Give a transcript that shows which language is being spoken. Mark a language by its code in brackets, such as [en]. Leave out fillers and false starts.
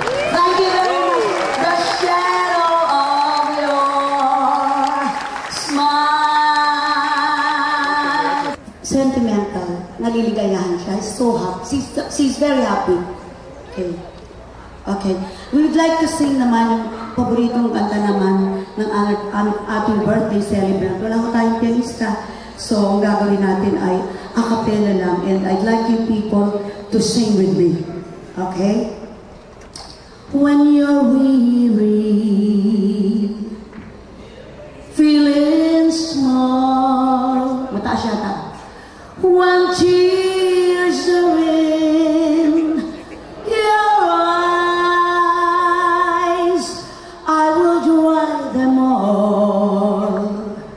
[en] Thank you very much. The shadow of your smile. Sentimental. [tl] Naliligayahan siya. [en] He's so happy. She's very happy. Okay. Okay. We would like to sing [tl] naman yung paboritong kanta naman ng ating birthday celebrant. Wala ko tayong pianista. So, ang gagawin natin ay a cappella lang. [en] And I'd like you people to sing with me. Okay? When you're weary, feeling small. [tl] Mataas yata. [en] When tears are in your eyes, I will dry them all.